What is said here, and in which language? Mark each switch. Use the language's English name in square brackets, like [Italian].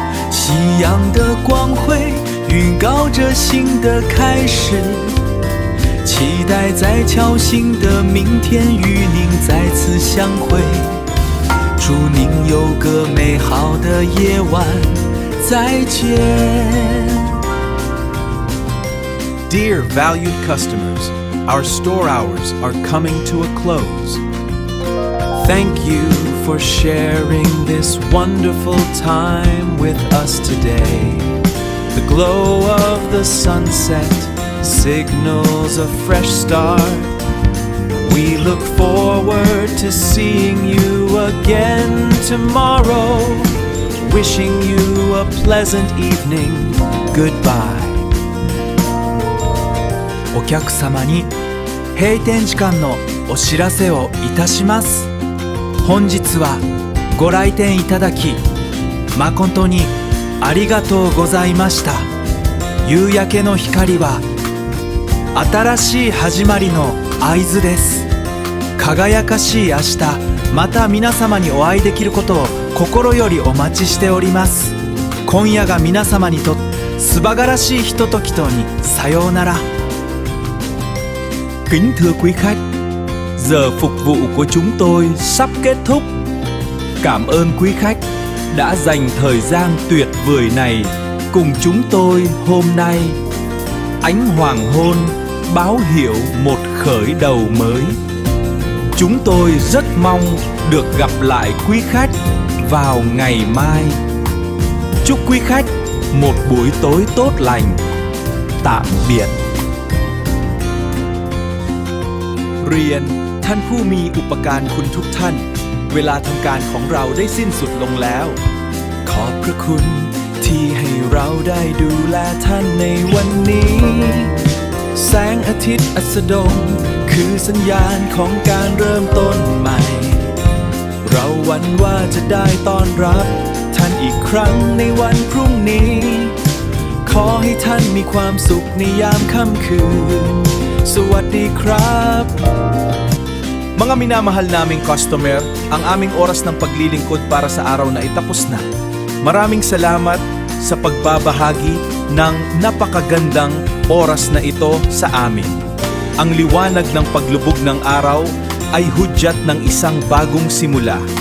[Chinese] 夕阳的光辉预告着新的开始，期待在侥幸的明天与您再次相会。祝您有个美好的夜晚，再见。 [English] Dear valued customers, our store hours are coming to a close. Thank you for sharing this wonderful time with us today. The glow of the sunset signals a fresh start. We look forward to seeing you again tomorrow. Wishing you a pleasant evening. Goodbye. [Japanese] お客様に閉店時間のお知らせをいたします。本日はご来店いただき誠にありがとうございました。夕焼けの光は新しい始まりの合図です。輝かしい明日、また皆様にお会いできることを心よりお待ちしております。今夜が皆様にとって素晴らしいひとときとにさようなら。 [Vietnamese] Kính thưa quý khách, giờ phục vụ của chúng tôi sắp kết thúc. Cảm ơn quý khách đã dành thời gian tuyệt vời này cùng chúng tôi hôm nay. Ánh hoàng hôn báo hiệu một khởi đầu mới. Chúng tôi rất mong được gặp lại quý khách vào ngày mai. Chúc quý khách một buổi tối tốt lành. Tạm biệt. [Thai] เรียนท่านผู้มีอุปการคุณทุกท่าน เวลาทำการของเราได้สิ้นสุดลงแล้ว ขอบพระคุณที่ให้เราได้ดูแลท่านในวันนี้ แสงอาทิตย์อัสดงคือสัญญาณของการเริ่มต้นใหม่ เราหวั่นว่าจะได้ต้อนรับท่านอีกครั้งในวันพรุ่งนี้ ขอให้ท่านมีความสุขในยามค่ำคืน สวัสดีครับ [Filipino] Mga minamahal naming customer, ang aming oras ng paglilingkod para sa araw na itapos na. Maraming salamat sa pagbabahagi ng napakagandang oras na ito sa amin. Ang liwanag ng paglubog ng araw ay hudyat ng isang bagong simula.